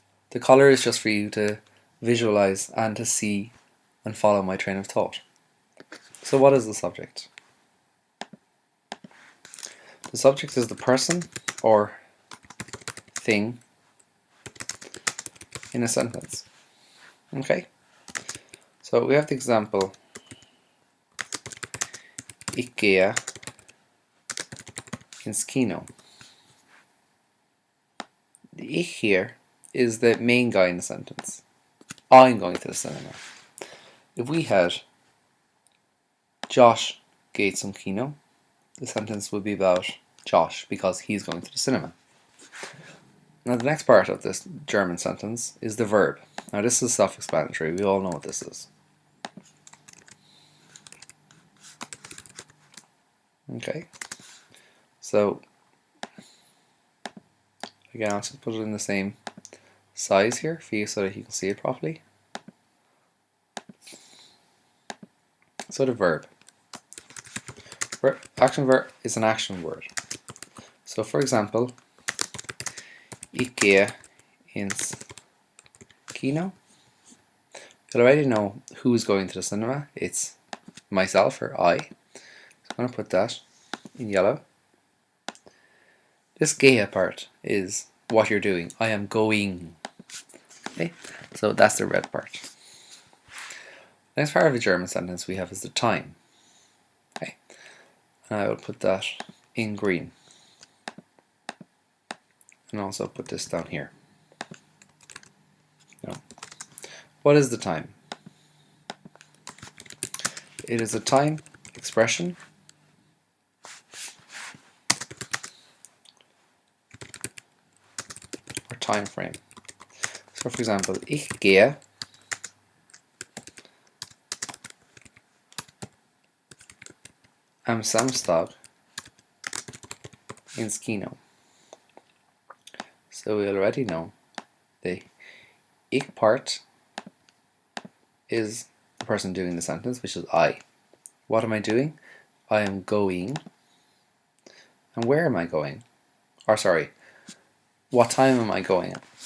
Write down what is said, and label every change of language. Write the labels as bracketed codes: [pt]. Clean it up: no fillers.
[en] The color is just for you to visualize and to see and follow my train of thought. So what is the subject? The subject is the person or thing in a sentence. Okay? So we have the example, [de] Ich gehe ins Kino. [en] The ich here is the main guy in the sentence. I'm going to the cinema. If we had [de] Josh geht zum Kino, [en] the sentence would be about Josh because he's going to the cinema. Now the next part of this German sentence is the verb. Now this is self-explanatory, we all know what this is. Okay, so again I'll just put it in the same size here for you so that you can see it properly. So the verb. Action verb is an action word. So for example, [de] Ich gehe ins Kino. [en] You already know who's going to the cinema. It's myself or I. So I'm going to put that in yellow. This gehe part is what you're doing. I am going. Okay, so that's the red part. The next part of the German sentence we have is the time. Okay, and I will put that in green. And also put this down here. Now, what is the time? It is a time expression or time frame. So for example, [de] ich gehe am Samstag ins Kino. [en] So we already know the ich part is the person doing the sentence, which is I. What am I doing? I am going. And where am I going? Or sorry, what time am I going at?